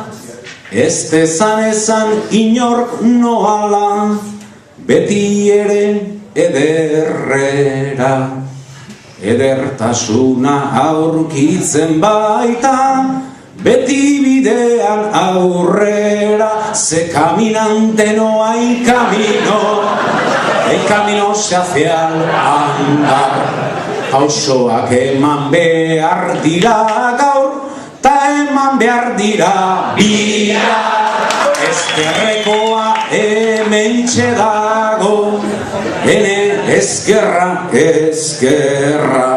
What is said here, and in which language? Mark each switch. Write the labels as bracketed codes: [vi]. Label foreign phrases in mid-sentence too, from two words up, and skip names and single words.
[eu] Ez dezan esan inork noala, beti ere ederrera. Edertasuna aurkitzen baita, beti bidean aurrera. [es] Ze caminante no hay camino, el camino se hace al andar. [eu] Pausoak eman behar dira gaur, ta eman behar dira bihar. Ezkerrekoa hementxe dago, ene ezkerra, ezkerra.